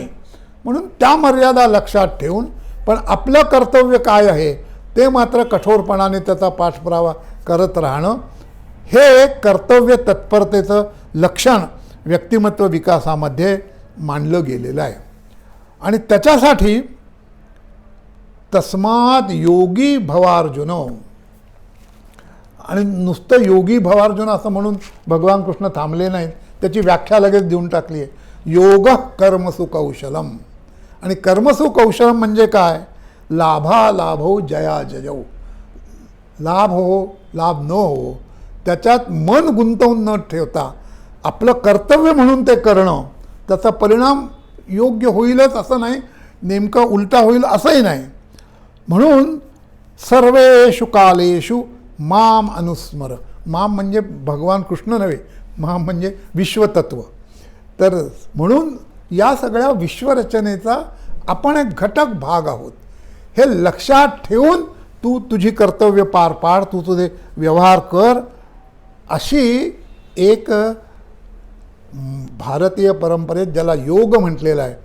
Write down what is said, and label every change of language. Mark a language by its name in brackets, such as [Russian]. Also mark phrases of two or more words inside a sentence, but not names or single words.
[Marathi] म्हणून त्या मर्यादा लक्षात ठेवून पण आपलं कर्तव्य काय आहे ते मात्र कठोरपणाने त्याचा पाठपुरावा करत राहणं हे कर्तव्य तत्परतेचं लक्षण व्यक्तिमत्व विकासामध्ये मानलं गेलेलं आहे. आणि त्याच्यासाठी [Sanskrit] तस्मात् योगी भवार्जुन, [Marathi] आणि नुसतं [Sanskrit] योगी भवार्जुन [Marathi] असं म्हणून भगवान कृष्ण थांबले नाहीत, त्याची व्याख्या लगेच देऊन टाकली आहे. [Sanskrit] योग कर्मसु कौशलम. [Marathi] आणि [Sanskrit] कर्मसु कौशलम [Marathi] म्हणजे काय? [Sanskrit] लाभा लाभो जया जयौ. [Marathi] लाभ हो लाभ न हो त्याच्यात मन गुंतवून न ठेवता आपलं कर्तव्य म्हणून ते करणं, त्याचा परिणाम योग्य होईलच असं नाही, नेमका उलटा होईल असंही नाही. म्हणून [Sanskrit] सर्वेषु कालेषु माम अनुस्मर. [Marathi] माम म्हणजे भगवान कृष्ण नव्हे, माम म्हणजे विश्वतत्व. तर म्हणून या सगळ्या विश्वरचनेचा आपण एक घटक भाग आहोत हे लक्षात ठेवून तू तुझी कर्तव्य पार पाड, तू तुझे व्यवहार कर. अशी एक भारतीय परंपरेत ज्याला योग म्हटलेला आहे.